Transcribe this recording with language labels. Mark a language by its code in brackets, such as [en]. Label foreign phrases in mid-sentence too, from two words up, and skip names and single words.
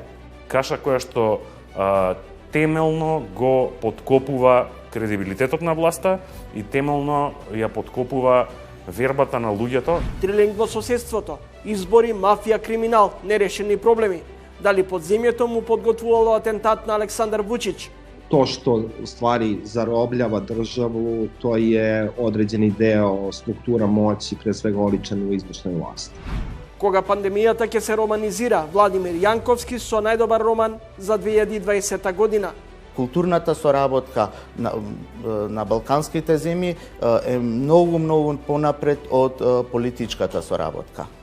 [mk] Каша која што темелно го подкопува кредибилитетот на власта и темелно ја подкопува вербата на луѓето. Трилинг во соседството, избори, мафија, криминал, нерешени проблеми. Дали подземјето му подготвувало атентат на Александар Вучич? [sr] To što u stvari zarobljava državu, to je određeni deo struktura moći, pre svega oličen u izvršnoj vlasti. [mk] Кога пандемијата ќе се романизира, Владимир Јанковски со најдобар роман за 2020 година. Културната соработка на балканските земји е многу понапред од политичката соработка.